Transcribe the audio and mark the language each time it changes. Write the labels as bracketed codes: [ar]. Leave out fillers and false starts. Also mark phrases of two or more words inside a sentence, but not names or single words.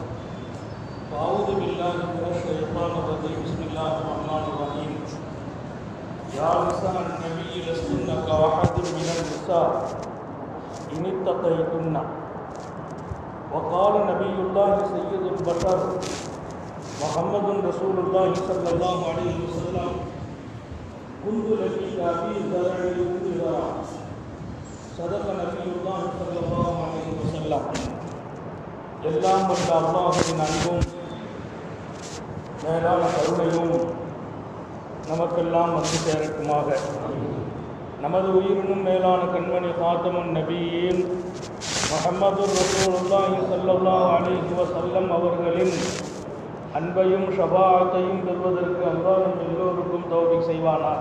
[ar] فأعوذ بالله من الشيطان الرجيم بسم الله الرحمن الرحيم يا نساء النبي لستن كأحد من النساء إن اتقيتن وقال نبي الله سيد البشر محمد رسول الله صلى الله عليه وسلم كنت لفي أبي ذر ينذرا صدق نبي الله صلى الله عليه وسلم [ta] எல்லாம் வல்ல அல்லாஹ்வின் அன்பும் மேலான கருணையும் நமக்கெல்லாம் வந்து சேரட்டுமாக. நமது உயிரினும் மேலான கண்மணி காத்தமுன் நபியின் முஹம்மது [ar] رسول الله صلى الله عليه وسلم [ta] அவர்களின் அன்பையும் ஷஃபாஅத்தையும் பெறுவதற்கு அல்லாஹ் எல்லோருக்கும் தௌஃபீக் செய்வானாக.